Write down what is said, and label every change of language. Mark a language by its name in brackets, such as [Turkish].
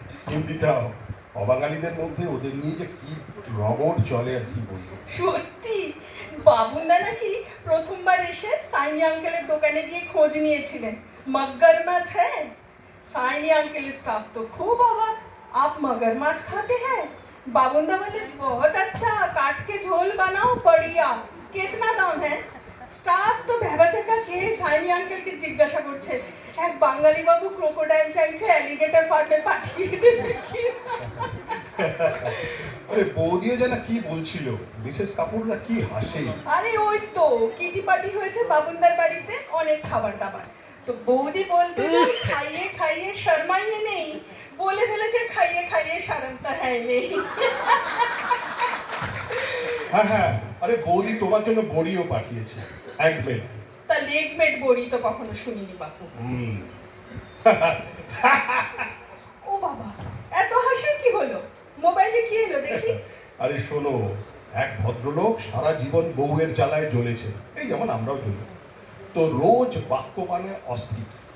[Bangla] হিন্দিটাও অবাঙালিদের মধ্যে ওদের নিয়ে যে কি রগড় চলে আর কি বলবো। সত্যি, বাবুন্দা নাকি প্রথমবার এসে সাইনি আঙ্কেলের দোকানে গিয়ে খোঁজ নিয়েছিলেন, মগর মাছ হ্যাঁ? সাইনি আঙ্কেলের স্টাফ তো খুব অবাক, [Hindi] आप मगर माछ खाते हैं? बाबुंदा बोले बहुत अच्छा, काट के झोल बनाओ बढ़िया, कितना दाम है? [Bangla] স্টাফ তো ভেবাচাকা খেয়ে সাইনি আঙ্কেলকে জিজ্ঞাসা করছে, এক বাঙালি বাবু ক্রোকোডাইল চাইছে অ্যালিগেটর ফার্মে পাঠিয়ে দেবে কি? আরে বৌদিও যেন কি বলছিল, মিসেস কাপুররা কি হাসে। আরে ওই তো কিটি পার্টি হয়েছে বাবুন্দার বাড়িতে, অনেক খাবার দাবার, তো বৌদি বলতে খাইয়ে খাইয়ে শর্মাইয়ে নেই, বলে ফেলেছে [Hindi] खाइए खाइए शर्म तो है नहीं। [Bangla] হ্যাঁ হ্যাঁ, আরে বৌদি তোমার জন্য বড়িও পাঠিয়েছে, হ্যান্ডমেড। তা লেগমেট বড়ি তো কখনো শুনিনি বাপু। হুম। ও বাবা, এত হাসির কি হলো? মোবাইলে কি এলো দেখি। আরে শোনো, এক ভদ্রলোক সারা জীবন বউয়ের জ্বালায় জ্বলেছে, এই যেমন আমরাও জ্বলি, তো রোজ বাক্যবাণে অস্থির।